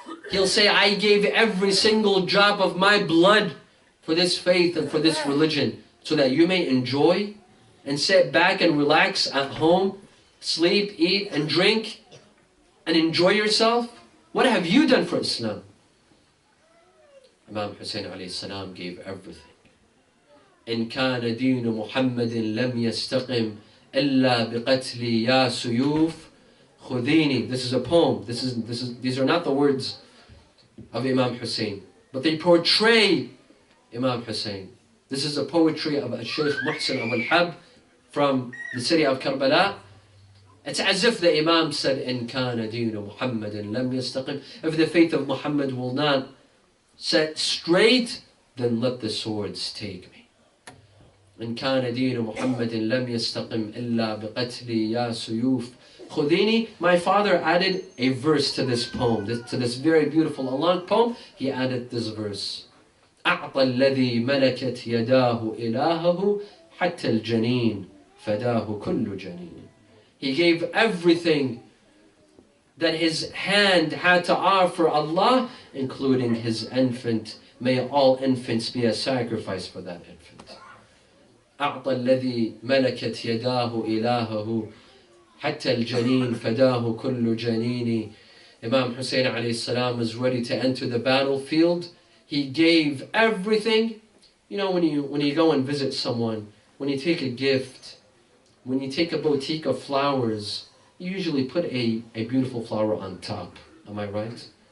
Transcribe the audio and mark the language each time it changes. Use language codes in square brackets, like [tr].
[en] He'll say, I gave every single drop of my blood for this faith and for this religion so that you may enjoy and sit back and relax at home, sleep, eat, and drink, and enjoy yourself. What have you done for Islam? Imam Hussein alayhi salam gave everything. [ar] إن كان دين محمد لم يستقم إلا بقتلي يا سيوف خذيني. [en] This is a poem. These are not the words of Imam Hussein, but they portray Imam Hussein. This is a poetry of Sheikh Muhsin Abu al-Hab from the city of Karbala. It's as if the Imam said, [ar] إن كان دين محمد لم يستقم. [en] If the faith of Muhammad will not set straight, then let the swords take me. [ar] إن كان دين محمد لم يستقم إلا بقتلي يا سيوف خذيني. [en] My father added a verse to this poem, to this very beautiful and long poem. He added this verse. [ar] أعطى الذي ملكت يداه إلهه حتى الجنين فداه كل جنين. [en] He gave everything that his hand had to offer Allah, including his infant. May all infants be a sacrifice for that infant. [ar] أعطى الذي ملكت يداه إلهه حتى الجنين فداه كل جنين. [en] Imam Hussein alayhi salam was ready to enter the battlefield. He gave everything. You know, when you go and visit someone, when you take a gift, when you take a bouquet of flowers, you usually put a beautiful flower on top. Am I right?